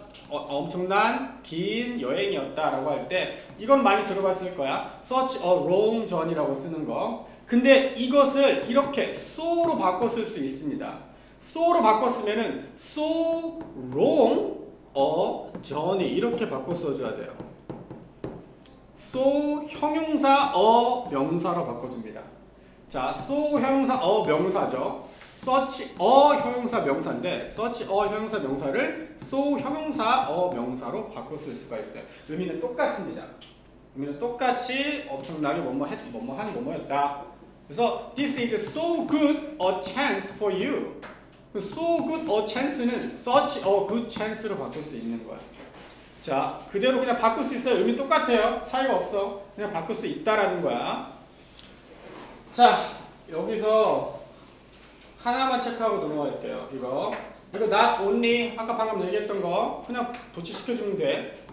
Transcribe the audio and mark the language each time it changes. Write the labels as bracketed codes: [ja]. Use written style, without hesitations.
[ko] 엄청난 긴 여행이었다라고 할 때 이건 많이 들어봤을 거야. such a long journey라고 쓰는 거. 근데 이것을 이렇게 so로 바꿔 쓸 수 있습니다. so로 바꿨으면은 so long a journey 이렇게 바꿔 써줘야 돼요. so 형용사 a 명사로 바꿔줍니다. 자, so 형용사 a 명사죠. such a 형용사 명사인데 such a 형용사 명사를 so 형용사 a 명사로 바꿔 쓸 수가 있어요. 의미는 똑같습니다. 의미는 똑같이 엄청나게 뭐뭐였다. [en] 그래서 this is so good a chance for you. [ko] so good a chance는 such a good chance로 바꿀 수 있는 거야. 자, 그대로 그냥 바꿀 수 있어요. 의미 똑같아요. 차이가 없어. 그냥 바꿀 수 있다라는 거야. 자, 여기서 하나만 체크하고 넘어갈게요. 이거 not only 아까 방금 얘기했던 거 그냥 도치시켜주면 돼.